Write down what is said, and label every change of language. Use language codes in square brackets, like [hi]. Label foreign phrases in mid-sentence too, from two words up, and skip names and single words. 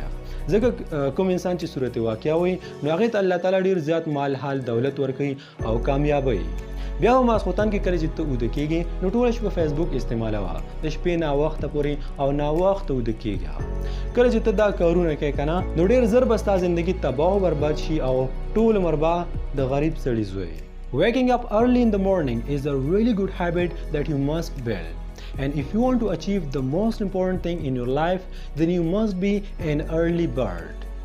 [ps] ځکه کوم انسان چې صورت واقعه وایي نو هغې ته الله تعالی ډېر زیات مال حال دولت ورکوي او کامیابوي. بیا به ماسخوتن کې کله چې ته اوده کېږې نو ټوله شپه فیسبوک استعمالوه، د شپې ناوخته پورې او ناوخته اوده کېږه. کله چې ته دا کارونه کوې که نه نو ډېر زر به ستا زندګي تباه او برباد شي او ټول عمر به د غریب سړي زوی. [en] Waking up early in the morning is a really good habit that you must build. And if you want to achieve the most important thing in your life, then you must be an early bird.